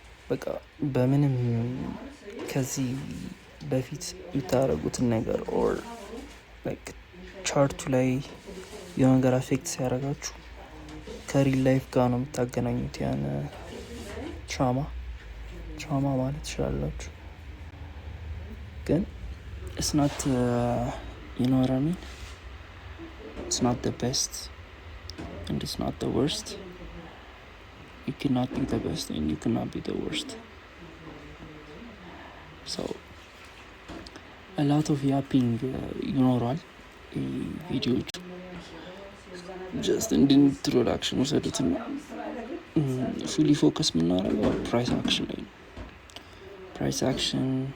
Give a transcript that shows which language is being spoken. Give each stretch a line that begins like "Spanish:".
Amharic: በቃ በምንም ከዚህ በፊት የምታደርጉትን ነገር ኦር ቻርቱ ላይ የሆነ ነገር አፌክት ሲያደርጋችሁ ከሪል ላይፍ ጋር ነው የምታገናኙት። ያን ትራማ ማለት ትችላላችሁ። ግን
English: it's not you know what I mean, it's not the best and it's not the worst. You cannot be the best and you cannot be the worst. So a lot of yapping
Amharic: ይኖራል ቪዲዮዎች። ጀስት እንደ ኢንትሮዳክሽን ወሰዱትና ፉሊ ፎከስ የምናደርገው ፕራይስ አክሽን ላይ ነው። ፕራይስ አክሽን፣